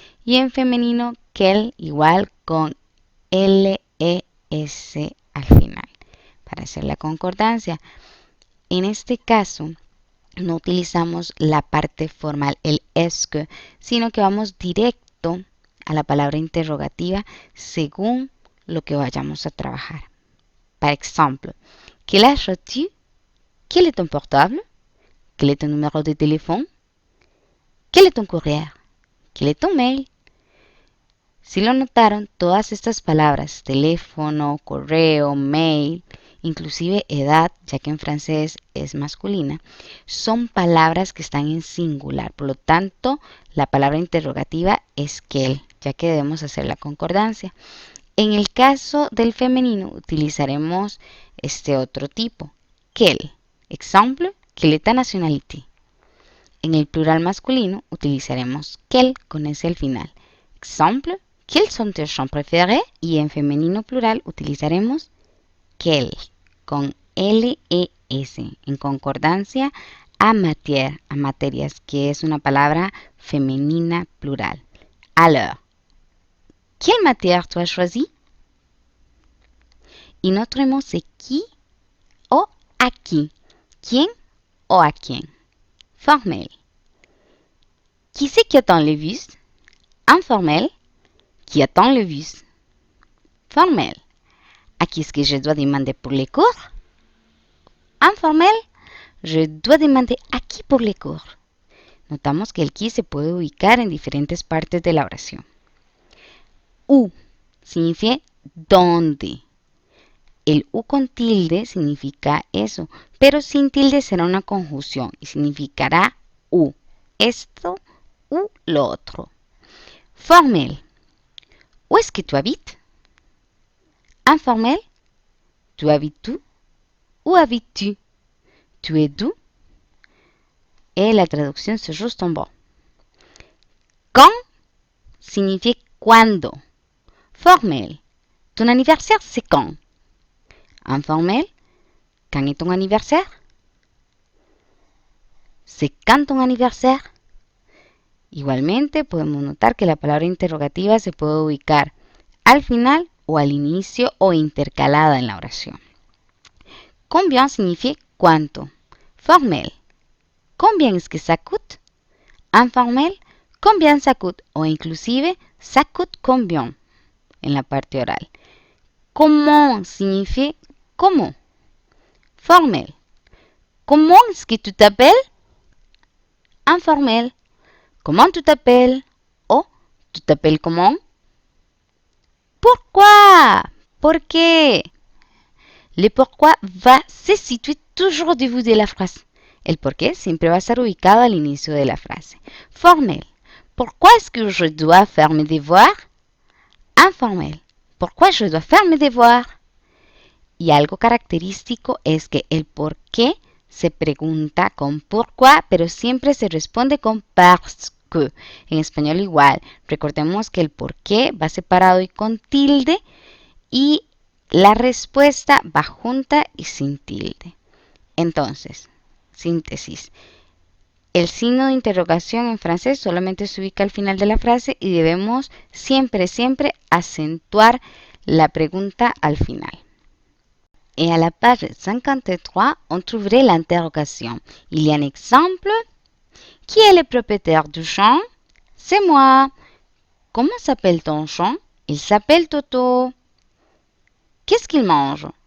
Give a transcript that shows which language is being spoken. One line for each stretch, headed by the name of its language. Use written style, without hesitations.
Spanish: Y en femenino, quel, igual con L-E-S al final. Para hacer la concordancia. En este caso, no utilizamos la parte formal, el est que, sino que vamos directo a la palabra interrogativa según lo que vayamos a trabajar.
French: Par exemple, quel âge as-tu? Quel est ton portable? Quel est ton numéro de téléphone? Quel est ton courrier? Quel est ton mail?
Spanish: Si lo notaron, todas estas palabras, teléfono, correo, mail, inclusive edad, ya que en francés es masculina, son palabras que están en singular. Por lo tanto, la palabra interrogativa es quel, ya que debemos hacer la concordancia. En el caso del femenino utilizaremos este otro tipo, quel. Exemple,
French: quelle est ta nationalité?
Spanish: En el plural masculino utilizaremos quel con S al final.
French: Exemple, quels sont tes chants préférés?
Spanish: Y en femenino plural utilizaremos quel con L-E-S en concordancia a matière, a materias, que es una palabra femenina plural.
French: Alors, quelle matière tu as choisi? Y notre mot c'est qui o a qui.
Spanish: ¿Quién o a quién?
French: Formel. Qui c'est qui attend le bus? Informel. Qui attend le bus? Formel. À qui est-ce que je dois demander pour les cours? Informel. Je dois demander a qui pour les cours.
Spanish: Notamos que el qui se puede ubicar en diferentes partes de la oración. U significa dónde. El U con tilde significa eso, pero sin tilde será una conjunción y significará U. Esto u lo otro.
French: Formel. Où est-ce que tu habites? Informel. Tu habites où? Où habites-tu? Tu es d'où? Et la traducción c'est juste en bas. Quand signifie cuando. Formel. Ton anniversaire c'est quand? Informel. Quand est ton anniversaire? C'est quand ton anniversaire?
Spanish: Igualmente podemos notar que la palabra interrogativa se puede ubicar al final o al inicio o intercalada en la oración. Combien significa cuánto.
French: Formel. Combien est-ce que ça coûte? Informel. Combien ça coûte?
Spanish: O inclusive
French: ça coûte combien
Spanish: en la parte oral. Comment significa cómo.
French: Formel. Comment est-ce que tu t'appelles? Informel. Comment tu t'appelles? O tu t'appelles comment? Pourquoi?
Spanish: ¿Por qué?
French: Le pourquoi va se situer toujours au début de la phrase.
Spanish: El por qué siempre va a estar ubicado al inicio de la frase. Formel. Pourquoi est-ce que je dois faire mes devoirs? Informel. Pourquoi je dois faire mes devoirs? Y algo característico es que el por qué se pregunta con pourquoi, pero siempre se responde con parce que. En español igual. Recordemos que el por qué va separado y con tilde y la respuesta va junta y sin tilde. Entonces, síntesis. El signo de interrogación en francés solamente se ubica al final de la frase y debemos siempre acentuar la pregunta al final.
French: Et à la page 53, on trouverait l'interrogation. Il y a un exemple. Qui est le propriétaire du champ? C'est moi. Comment s'appelle ton champ? Il s'appelle Toto. Qu'est-ce qu'il mange?